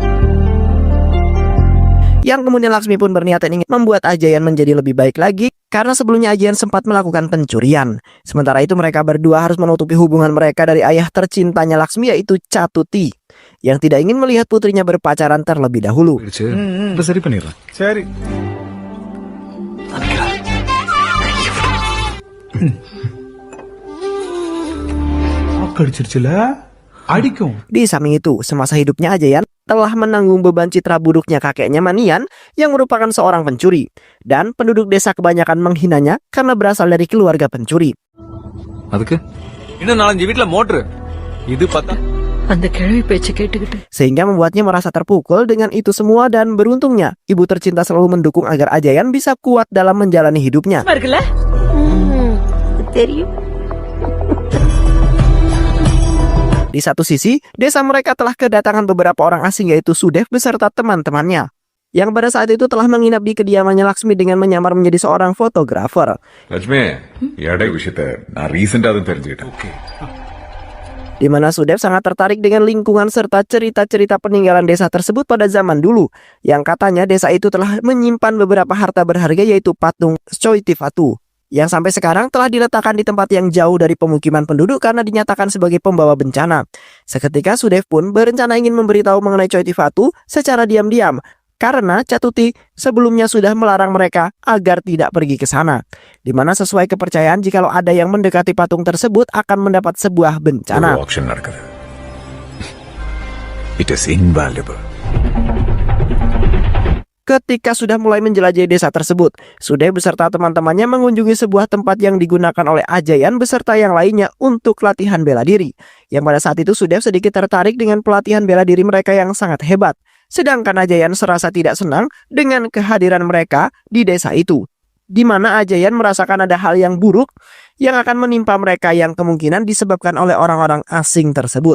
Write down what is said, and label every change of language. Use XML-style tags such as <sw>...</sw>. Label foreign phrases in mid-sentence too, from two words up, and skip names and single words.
<id>Yang kemudian Laksmi pun berniat ingin membuat Ajayan menjadi lebih baik lagi, karena sebelumnya Ajayan sempat melakukan pencurian. Sementara itu mereka berdua harus menutupi hubungan mereka dari ayah tercintanya Laksmi, yaitu Catuti, yang tidak ingin melihat putrinya berpacaran terlebih dahulu.</id> <ta>சரி பண்ணிடலாம் சரி அடிச்சிருச்சுல அடிக்கும்.</ta> <id>Di samping itu, semasa hidupnya Ajayan telah menanggung beban citra buruknya kakeknya Manian yang merupakan seorang pencuri. Dan penduduk desa kebanyakan menghinanya karena berasal dari keluarga pencuri.</id> <ta>அதுக்கு இன்னும் 4-5 வீட்ல மோட்டர் இது பார்த்தா அந்த கிழவி பேச்ச கேட்டுக்கிட்டு</ta> <id>Sehingga membuatnya merasa terpukul dengan itu semua, dan beruntungnya ibu tercinta selalu mendukung agar Ajayan bisa kuat dalam menjalani hidupnya.</id> <ta>இருக்குல்ல தெரியும்.</ta> <id>Di satu sisi, desa mereka telah kedatangan beberapa orang asing, yaitu Sudev beserta teman-temannya, yang pada saat itu telah menginap di kediamannya Laksmi dengan menyamar menjadi seorang fotografer.</id> <ta>லட்சுமி எடை விஷயத்த நான் ரீசெண்டா தான் தெரிஞ்சுக்கிட்டேன்.</ta> <id>Di mana Sudev sangat tertarik dengan lingkungan serta cerita-cerita peninggalan desa tersebut pada zaman dulu, yang katanya desa itu telah menyimpan beberapa harta berharga, yaitu patung Choitifatu, yang sampai sekarang telah diletakkan di tempat yang jauh dari pemukiman penduduk karena dinyatakan sebagai pembawa bencana. Seketika Sudev pun berencana ingin memberitahu mengenai Choitifatu secara diam-diam, karena Catuti sebelumnya sudah melarang mereka agar tidak pergi ke sana. Di mana sesuai kepercayaan, jikalau ada yang mendekati patung tersebut akan mendapat sebuah bencana.</id> <ta>ஒரு ஆக்ஷன் நடக்குது.</ta> <en>It is invaluable.</en> <id>Ketika sudah mulai menjelajahi desa tersebut, Sudev beserta teman-temannya mengunjungi sebuah tempat yang digunakan oleh Ajayan beserta yang lainnya untuk latihan bela diri. Yang pada saat itu Sudev sedikit tertarik dengan pelatihan bela diri mereka yang sangat hebat. Sedangkan Ajayan serasa tidak senang dengan kehadiran mereka di desa itu, di mana Ajayan merasakan ada hal yang buruk yang akan menimpa mereka yang kemungkinan disebabkan oleh orang-orang asing tersebut.</id>